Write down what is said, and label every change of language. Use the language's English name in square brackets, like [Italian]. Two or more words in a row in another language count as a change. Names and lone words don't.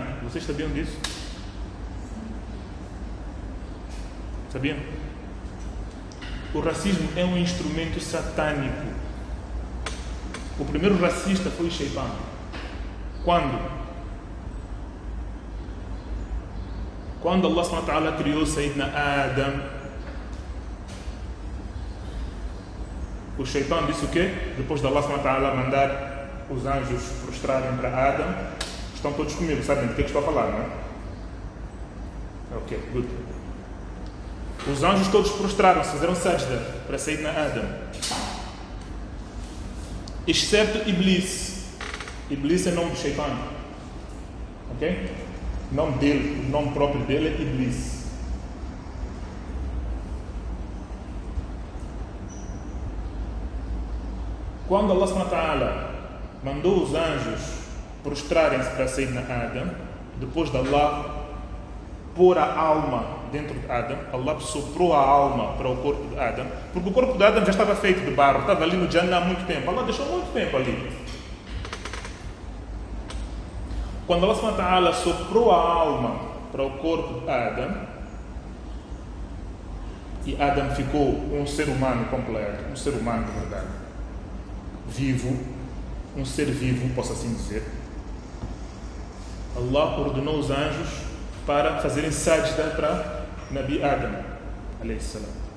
[Portuguese] Vocês sabiam disso? Sabiam? O racismo é um instrumento satânico. O primeiro racista foi o Shaitan. Quando Allah [Arabic] سبحانه وتعالى [Portuguese] criou Sayyidina Adam, o Shaitan disse o quê? Depois de Allah [Arabic] سبحانه وتعالى [Portuguese] mandar os anjos prostrarem para Adam, estão todos comigo, sabem do que estou a falar, não é? [English] Ok, good. [Portuguese] Os anjos todos prostraram-se, fizeram sajda para Sayyidina Adam, exceto Iblis. Iblis é o nome do Shaitan, ok? O nome dele, o nome próprio dele é Iblis. Quando Allah [Arabic] سبحانه وتعالى [Portuguese] mandou os anjos prostrarem-se para Sayyidina Adam, depois de Allah pôr a alma dentro de Adam, Allah soprou a alma para o corpo de Adam, porque o corpo de Adam já estava feito de barro, estava ali no Jannah há muito tempo. Allah deixou muito tempo ali. Quando Allah [Arabic] سبحانه وتعالى [Portuguese] soprou a alma para o corpo de Adam, e Adam ficou um ser humano completo, um ser humano de verdade, vivo, um ser vivo, posso assim dizer, Allah ordenou os anjos para fazerem sajda para Nabi Adam, [Arabic] عليه السلام.